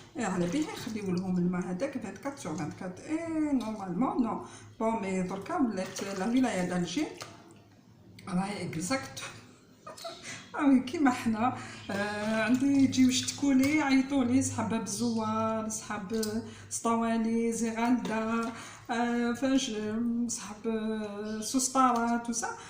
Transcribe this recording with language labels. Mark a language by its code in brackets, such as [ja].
[ar] Et على بالي يخليو لهم الماء هذاك [fr] 24 sur 24. Et normalement non. Bon mais [ar] دركا ولات [fr] la wilaya d'Alger راهي exact. [ar] وي كيما حنا عندي يجيو يشتكوا لي يعيطوا لي صحاب الزوار، صحاب سطوالي، زغالدا، فاش صحاب سوسطارا، [fr] tout ça.